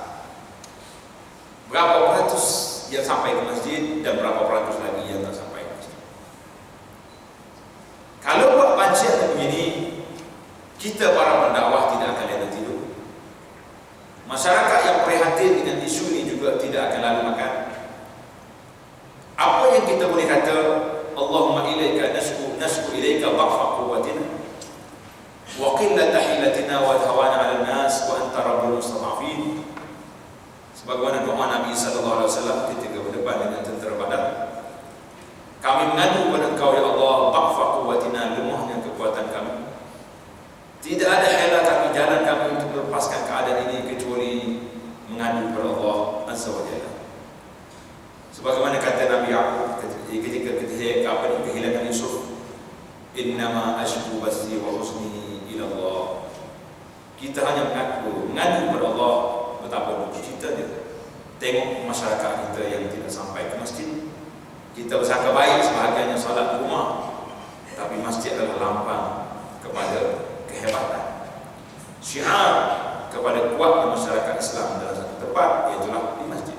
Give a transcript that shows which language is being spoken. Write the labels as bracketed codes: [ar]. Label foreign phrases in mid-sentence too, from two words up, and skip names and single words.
[ms] Berapa peratus yang sampai ke masjid dan berapa peratus lagi yang tak sampai ke masjid. Kalau buat bancian begini, kita para pendakwah tidak akan ada tidur. Masyarakat yang prihatin dengan isu ini juga tidak akan lalu makan. Apa yang kita boleh kata, [ar] اللهم إليك نشكو إليك ضعف قوتنا وقلة حيلتنا وهواننا على الناس وأنت رب المستضعفين. [ms] Sebagaimana doa Nabi [ar] صلى الله عليه وسلم [ms] ketika berdepan dengan tentera Badar. Kami mengadu kepada Engkau ya Allah, [ar] ضعف قوتنا, [ms] lemahnya kekuatan kami. Tidak ada hela kami, jalan kami untuk melepaskan keadaan ini kecuali mengadu kepada Allah [ar] عز وجل. [ms] Sebagaimana kata Nabi Yaqub ketika kehilangan Yusuf, [ar] إنما أشكو بثي وحزني إلى الله. [ms] Kita hanya mengadu kepada Allah betapa duka cita dia. Tengok masyarakat kita yang tidak sampai ke masjid. Kita bersangka baik sebahagiannya salat di rumah, tapi masjid adalah lambang kepada kehebatan, syiar kepada kuatnya masyarakat Islam dalam satu tempat, iaitulah di masjid.